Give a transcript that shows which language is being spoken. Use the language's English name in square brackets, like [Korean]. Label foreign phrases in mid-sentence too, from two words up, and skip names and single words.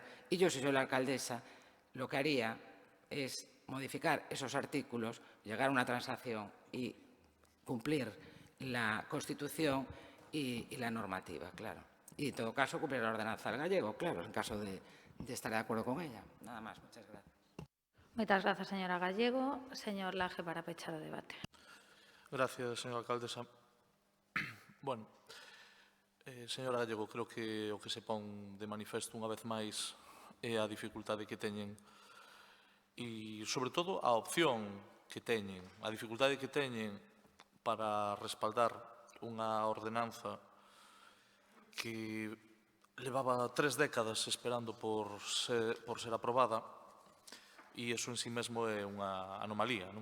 [Spanish] Y yo, si soy la alcaldesa, lo que haría es modificar esos artículos, llegar a una transacción y cumplir la Constitución y la normativa, claro. Y en todo caso, cumplir la ordenanza del gallego, claro, en caso de estar de acuerdo con ella. Nada más, muchas gracias. [Galician] Moitas grazas, señora Gallego. Señor Laje, para pechar o debate. [Spanish] Gracias, señora alcaldesa. Bueno, señora Gallego, creo que [Galician] o que se pon de manifesto unha vez máis é a dificultade que teñen e, sobre todo, a opción que teñen, a dificultade que teñen para respaldar unha ordenanza que levaba 3 décadas esperando por ser aprobada, e iso en sí mesmo é unha anomalía, non?